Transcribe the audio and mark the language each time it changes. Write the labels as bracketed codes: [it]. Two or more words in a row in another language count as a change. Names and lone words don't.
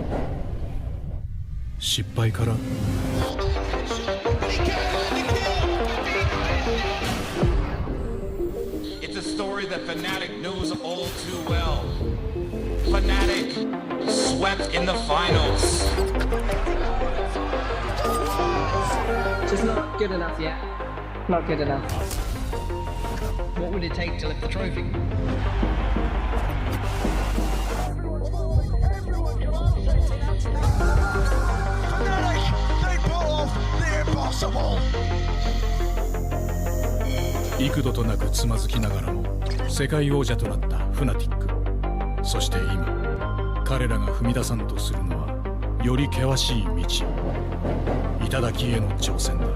[ja] 失敗から。 [en] It's a story that Fnatic knows all too well. Fnatic swept in the finals. Just not good enough yet. Not good enough. What would it take to lift the trophy? They pull off the impossible. [ja] 幾度となくつまずきながらも世界王者となったフナティック。そして今彼らが踏み出さんとするのはより険しい道、頂への挑戦だ。